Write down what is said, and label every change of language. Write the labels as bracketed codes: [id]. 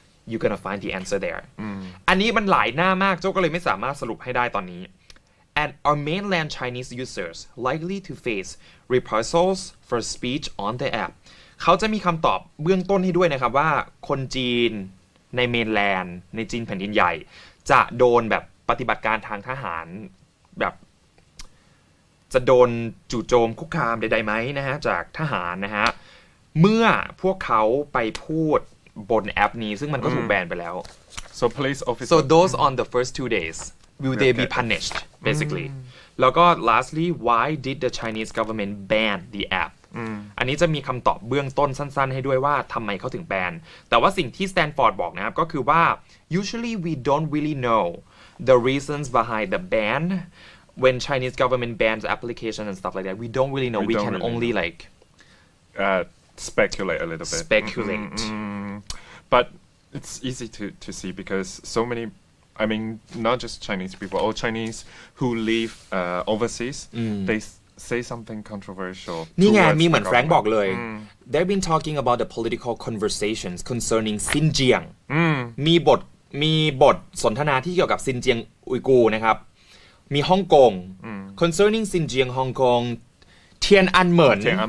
[en] You're gonna find the answer there [th] อันนี้มันหลายหน้ามากโจ้ก็เลยไม่สามารถสรุปให้ได้ตอนนี้ [en] And are mainland Chinese users likely to face reprisals for speech on the app [th] เขาจะมีคำตอบเบื้องต้นให้ด้วยนะครับว่าคนจีนในเมนแลนด์ในจีนแผ่นดินใหญ่จะโดนแบบปฏิบัติการทางทหารแบบ จะโดนจู่โจมคุกคามใดๆไหมนะฮะจากทหารนะฮะเมื่อพวกเขาไปพูดบนแอปนี้ซึ่งมันก็ถูกแบนไปแล้ว [en] So police officers So those on the first 2 days will they be punished basically [th] แล้วก็ [en] lastly why did the Chinese government ban the app [th] อันนี้จะมีคำตอบเบื้องต้นสั้นๆให้ด้วยว่าทำไมเขาถึงแบนแต่ว่าสิ่งที่ Stanford บอกนะครับก็คือว่า [en] usually we don't really know the reasons behind the ban when Chinese government bans application and stuff like that we don't really know we can only like speculate a little bit speculate but it's easy to see because so many I mean not just Chinese people all Chinese who live overseas they say something controversial [th] นี่ไงมีเหมือนแฟรงค์บอกเลย [en] They've been talking about the political conversations concerning Xinjiang [th] มีบทสนทนาที่เกี่ยวกับซินเจียงอุยกูร์นะครับมีฮ่องกง [en] concerning Xinjiang Hong Kong [th] เทียนอันเหมิน